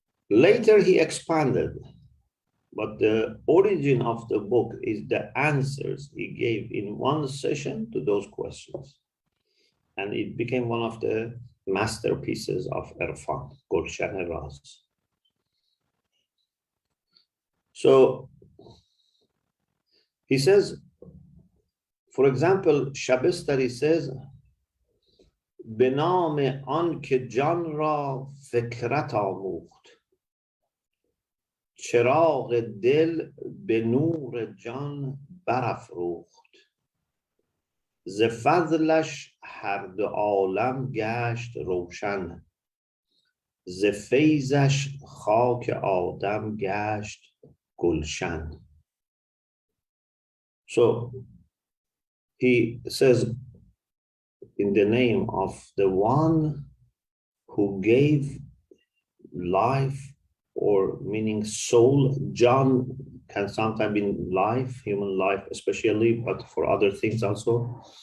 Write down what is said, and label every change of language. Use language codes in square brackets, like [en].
[en] Later he expanded, but the origin of the book is the answers he gave in one session to those questions. And it became one of the masterpieces of Irfan, Gulshan Raz. So he says, for example, Shabistari says, [fa] بنام آن که جان را فکرت آموخت چراغ دل به نور جان برافروخت ز فضلش هر دو عالم گشت روشن ز فیضش خاک آدم گشت گلشن. [en] So he says, in the name of the one who gave life, or meaning soul. John can sometimes mean life, human life especially, but for other things also.